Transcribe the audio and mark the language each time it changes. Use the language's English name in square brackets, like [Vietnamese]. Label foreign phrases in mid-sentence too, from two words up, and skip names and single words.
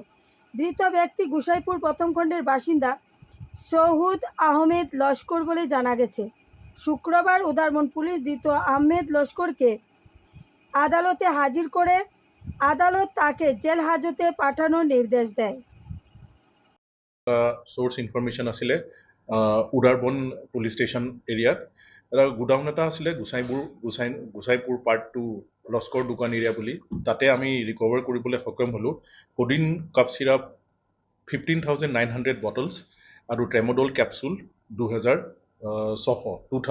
[Bangla] ধৃত ব্যক্তি গোসাইপুর প্রথম খণ্ডের বাসিন্দা সৌহুদ আহমেদ লস্কর বলে জানা গেছে। শুক্রবার উদ্ধারবন পুলিশ ধৃত আহমেদ লস্করকে আদালতে হাজির করে আদালত তাকে জেল হাজতে পাঠানোর নির্দেশ দেয়। [English] source information [Assamese] আছিলে উদাৰবন [English] police station area [Assamese] এটা গোডাউন এটা আছিলে গোসাইপুৰ পাৰ্ট 2 লস্কৰ দোকান এৰিয়া বুলি। তাতে আমি ৰিকভাৰ কৰিবলৈ সক্ষম হ'লোঁ [English] codeine cough syrup 15,900 bottles [Assamese] আৰু [English] tramadol capsule 2,600 numbers.